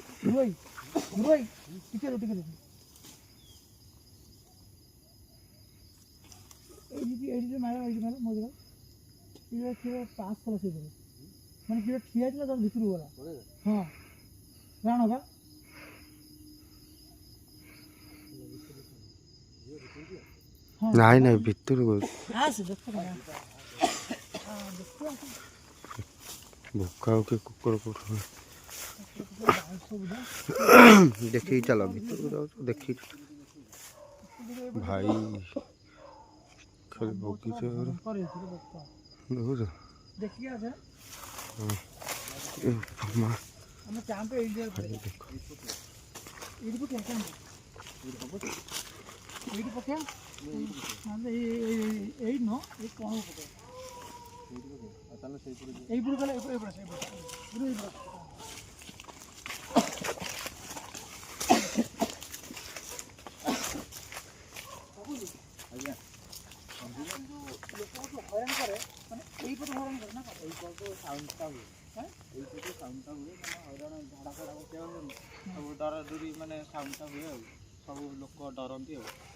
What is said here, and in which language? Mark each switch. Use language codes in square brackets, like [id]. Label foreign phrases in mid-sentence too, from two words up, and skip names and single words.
[or] ଭାଇ ଭାଇ ଟିକେ ଟିକେ ଏଇଠି ମାର ମଜା ଏଇଟା କ୍ଷୀର ପାସ୍ କଲା ସେଇଠି ମାନେ କ୍ଷୀର ଠିଆ ହେଇଥିଲା ତାର ଭିତରକୁ ଗଲା। ହଁ ଜାଣ ବା ନାଇଁ ନାଇଁ ଭିତରକୁ ଆସେ ଦେଖ ଭୋକା ଆଉ କି କୁକୁର କୋଉଠୁ ଦେଖିକି ଚାଲ, ଭିତରକୁ ଯାଉଛ ଦେଖିକି। ଭାଇ ଖାଲି ବଗିଚା ଦେଖୁଛ। [hi] देखिए आजा [or] ମା ଆମେ ଚାମ୍ପ ଏଇଠି ଦେଖ ଏଇଠି ପକେଇବା ଚାମ୍ପ ଏଇଠି ପକେଇବା ନହେଲେ ଏଇ ନୁହଁ ଏଇ କଣ ପକେଇବା ଏଇପଟୁ ଗଲେ ହଇରାଣ କରେ ମାନେ ଏଇପଟୁ ହଇରାଣ କରେ ନା ଏଇପଟୁ ସାଉଣ୍ଡଟା ହୁଏ ଏଇପଟୁ ସାଉଣ୍ଡଟା ହୁଏ ମାନେ ହଇରାଣ ଝାଡ଼ା ଫାଡ଼ା ବସିବାକୁ ସବୁ ଡର ଦୂରି ମାନେ ସାଉଣ୍ଡଟା ହୁଏ ଆଉ ସବୁ ଲୋକ ଡରନ୍ତି ଆଉ